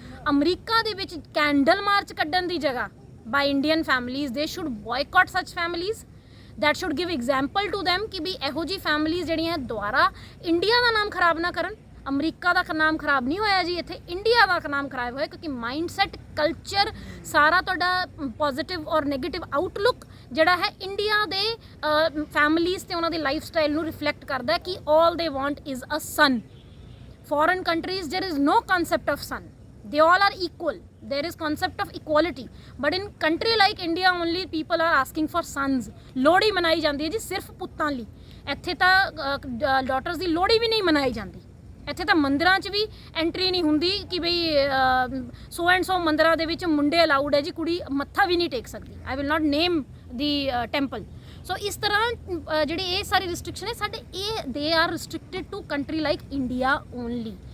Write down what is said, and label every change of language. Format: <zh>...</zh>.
<pa>America ਦੇ ਵਿੱਚ candle March ਕੱਢਣ ਦੀ ਜਗ੍ਹਾ ਬਾਈ ਇੰਡੀਅਨ ਫੈਮਲੀਜ਼ ਦੇ</pa> <en>should boycott such families, that should give example to them</en> <pa>ਕਿ ਵੀ ਇਹੋ ਜਿਹੀ ਫੈਮਲੀਜ਼ ਜਿਹੜੀਆਂ ਦੁਆਰਾ ਇੰਡੀਆ ਦਾ ਨਾਮ ਖਰਾਬ ਨਾ ਕਰਨ। ਅਮਰੀਕਾ ਦਾ ਨਾਮ ਖਰਾਬ ਨਹੀਂ ਹੋਇਆ ਜੀ, ਇੱਥੇ ਇੰਡੀਆ ਦਾ ਨਾਮ ਖਰਾਬ ਹੋਇਆ ਕਿਉਂਕਿ ਮਾਈਂਡਸੈਟ, ਕਲਚਰ, ਸਾਰਾ ਤੁਹਾਡਾ ਪੋਜ਼ਿਟਿਵ ਔਰ ਨੈਗੇਟਿਵ ਆਊਟਲੁੱਕ ਜਿਹੜਾ ਹੈ ਇੰਡੀਆ ਦੇ ਫੈਮਲੀਜ਼ ਤੇ ਉਹਨਾਂ ਦੇ ਲਾਈਫ ਸਟਾਈਲ ਨੂੰ ਰਿਫਲੈਕਟ ਕਰਦਾ ਕਿ</pa> <en>All they want is a son.</en> <pa>Foreign countries</pa> <en>There is no concept of son, they all are equal, there is concept of equality, but in country like India only people are asking for sons।</en> <pa>Lohri ਮਨਾਈ ਜਾਂਦੀ ਹੈ ਜੀ ਸਿਰਫ ਪੁੱਤਾਂ ਲਈ, ਇੱਥੇ ਤਾਂ daughters ਦੀ ਲੋਹੜੀ ਵੀ ਨਹੀਂ ਮਨਾਈ ਜਾਂਦੀ। ਇੱਥੇ ਤਾਂ ਮੰਦਿਰਾਂ 'ਚ ਵੀ ਐਂਟਰੀ ਨਹੀਂ ਹੁੰਦੀ ਕਿ ਬਈ ਸੋ ਐਂਡ ਸੋ ਮੰਦਿਰਾਂ ਦੇ ਵਿੱਚ ਮੁੰਡੇ ਅਲਾਊਡ ਹੈ ਜੀ, ਕੁੜੀ ਮੱਥਾ ਵੀ ਨਹੀਂ ਟੇਕ ਸਕਦੀ।</pa> <en>I will not name the temple.</en> <pa>ਸੋ ਇਸ ਤਰ੍ਹਾਂ ਜਿਹੜੀ ਇਹ ਸਾਰੀ ਰਿਸਟ੍ਰਿਕਸ਼ਨ ਹੈ ਸਾਡੇ, ਇਹ</pa> <en>They are restricted to country like India only.</en>